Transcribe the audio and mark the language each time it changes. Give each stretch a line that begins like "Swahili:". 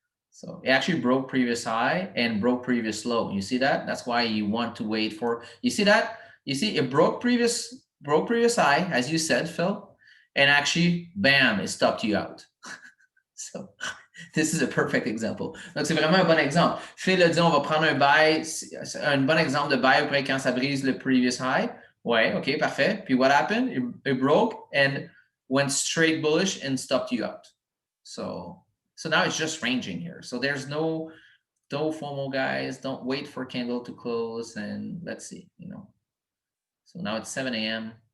English: So it actually broke previous high and broke previous low. You see that? That's why you want to wait for. You see that? You see it broke previous high, as you said, Phil, and actually, bam, it stopped you out. So this is a perfect example.
French: Donc c'est vraiment un bon exemple. Phil a dit on va prendre un buy, un bon exemple de buy après quand ça brise le previous high. Ouais, okay, parfait. Puis
English: what happened? It broke and went straight bullish and stopped you out. So now it's just ranging here. So there's no FOMO, guys. Don't wait for candle to close, and let's see, you know. So now it's 7 a.m.